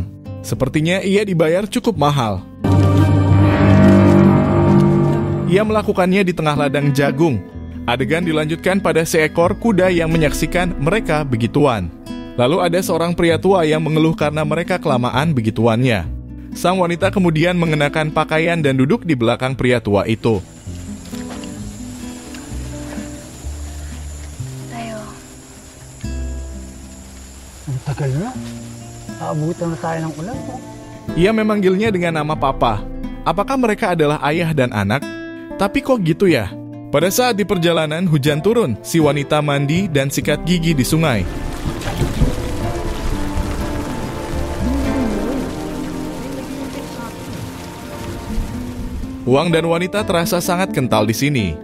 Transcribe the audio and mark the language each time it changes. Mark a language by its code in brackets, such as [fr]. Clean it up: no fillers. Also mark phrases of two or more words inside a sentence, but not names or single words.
[id] Sepertinya ia dibayar cukup mahal. Ia melakukannya di tengah ladang jagung. Adegan dilanjutkan pada seekor kuda yang menyaksikan mereka begituan. Lalu ada seorang pria tua yang mengeluh karena mereka kelamaan begituannya. Sang wanita kemudian mengenakan pakaian dan duduk di belakang pria tua itu. [tl] Tayo. Ang tagal na. Aabutan na tayo ng ulan. [id] Ia memanggilnya dengan nama Papa. Apakah mereka adalah ayah dan anak? Tapi kok gitu ya? Pada saat di perjalanan hujan turun, si wanita mandi dan sikat gigi di sungai. Uang dan wanita terasa sangat kental di sini.